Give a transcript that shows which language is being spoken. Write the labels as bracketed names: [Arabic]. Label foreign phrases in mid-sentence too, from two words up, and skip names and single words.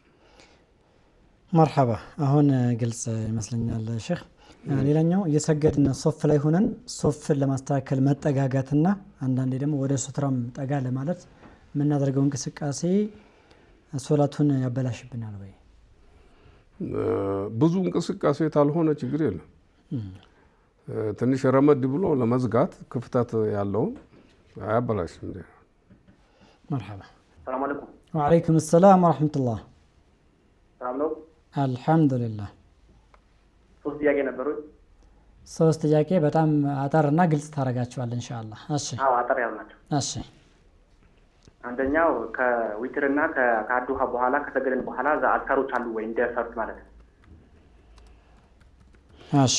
[Amharic] مرحبا አሁን ግልጽ ይመስለኛል ሼክ ሌላኛው እየሰገድን ሶፍ ላይ ሆነን ሶፍ ለማስተካከል መጠጋጋትና አንዳንዴ ደግሞ ወደ ሱትራም ጠጋ ለማለት ምናደርገው እንቅስቃሴ ሶላቱን ያበላሽብናል ወይ ብዙ እንቅስቃሴ ታልሆነ ችግር የለም ትንሽ ረመድ ብሎ ለመዝጋት ክፍተት ያለው አያበላሽም [Arabic] مرحبا السلام عليكم وعليكم السلام ورحمة الله [Amharic] ሰላም ነው [Arabic] الحمد لله [Amharic] ሶስት ጥያቄ ነበሩ ሶስት ጥያቄ በጣም አጠርና ግልጽ ታረጋቸዋል ኢንሻአላህ እሺ አዎ አጠር ያልናቸው እሺ አንደኛው ከዊትርና ከአዱሃ በኋላ ከሰገደን በኋላ አዝካሮች አሉ ወይ እንደሰርት ማለት ነው እሺ